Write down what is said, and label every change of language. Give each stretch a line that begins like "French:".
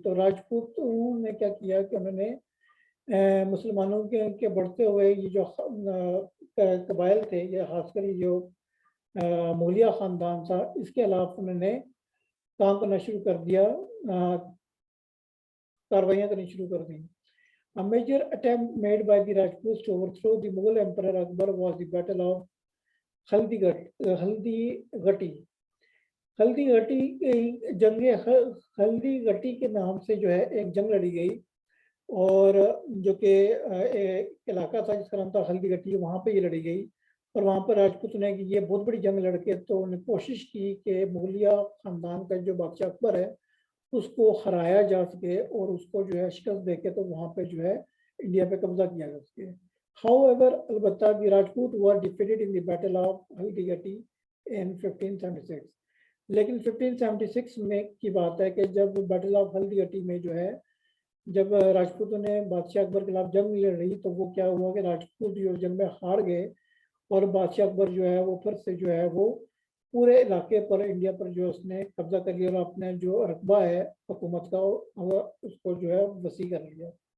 Urdu: تو راجپوتوں نے کیا کیا کہ انہوں نے مسلمانوں کے بڑھتے ہوئے یہ جو قبائل تھے، یا خاص کر یہ جو مغلیہ خاندان تھا، اس کے خلاف انہوں نے کام کرنا شروع کر دیا، کاروائیاں کرنی شروع کر دیں.
English: A major attempt made by the Rajputs to overthrow the Mughal Emperor Akbar was the Battle of Haldighati.
Urdu: ہلدی گٹی جنگ ہلدی گٹی کے نام سے جو ہے ایک جنگ لڑی گئی، اور جو کہ ایک علاقہ تھا جس کا نام تھا ہلدی گٹی، وہاں پہ یہ لڑی گئی. اور وہاں پر راجپوت نے کہ یہ بہت بڑی جنگ لڑ کے تو انہوں نے کوشش کی کہ مغلیہ خاندان کا جو بادشاہ اکبر ہے اس کو ہرایا جا سکے اور اس کو جو ہے شکست دے کے تو وہاں پہ جو ہے انڈیا پہ قبضہ کیا جا سکے.
English: However,
Urdu: البتہ
English: the Rajput were defeated in the Battle of Haldi Gati in 1576.
Urdu: لیکن 1576 میں کی بات ہے کہ جب بیٹل آف ہلدی گٹی میں جو ہے جب راجپوتوں نے بادشاہ اکبر کے خلاف جنگ لڑ رہی تو وہ کیا ہوا کہ راجپوت جو جنگ میں ہار گئے، اور بادشاہ اکبر جو ہے وہ پھر سے جو ہے وہ پورے علاقے پر انڈیا پر جو اس نے قبضہ کر لیا اور اپنے جو رقبہ ہے حکومت کا اس کو جو ہے وسیع کر لیا.